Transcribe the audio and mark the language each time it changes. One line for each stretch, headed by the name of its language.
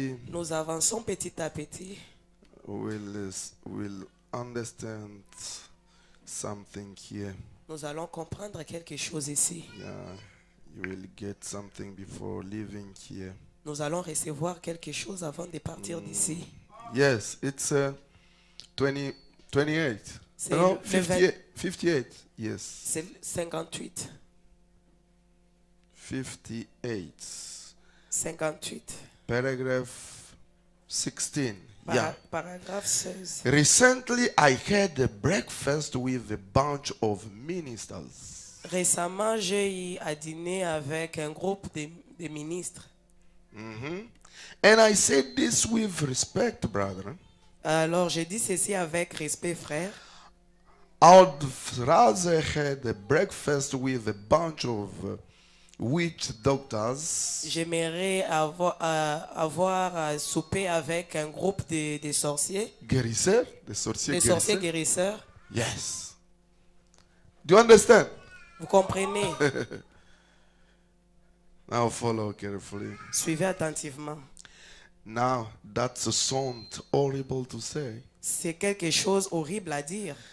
French: Nous avançons petit à petit.
English: We'll understand something here.
French: Nous allons comprendre quelque chose ici.
English: Yeah, you will get something before leaving here.
French: Nous allons recevoir quelque chose avant de partir d'ici.
English: Yes, it's 28.
French: C'est
English: No,
French: le
English: 58. 58. Yes.
French: C'est 58. 58. 58.
English: Paragraph 16. Yeah.
French: Paragraphe 16.
English: Recently, I had a breakfast with a bunch of ministers.
French: Récemment, j'ai eu à dîner avec un groupe de ministres.
English: And I said this with respect, brother.
French: Alors, je dis ceci avec respect, frère.
English: I'd rather had a breakfast with a bunch of witch doctors
French: J'aimerais avoir à souper avec un groupe de sorciers, guérisseurs, des sorciers des sorciers guérisseurs. guérisseurs.
English: Yes. Do you understand?
French: Vous comprenez?
English: Now follow carefully.
French: Suivez attentivement.
English: Now that's a sound horrible to say.
French: C'est quelque chose horrible à dire.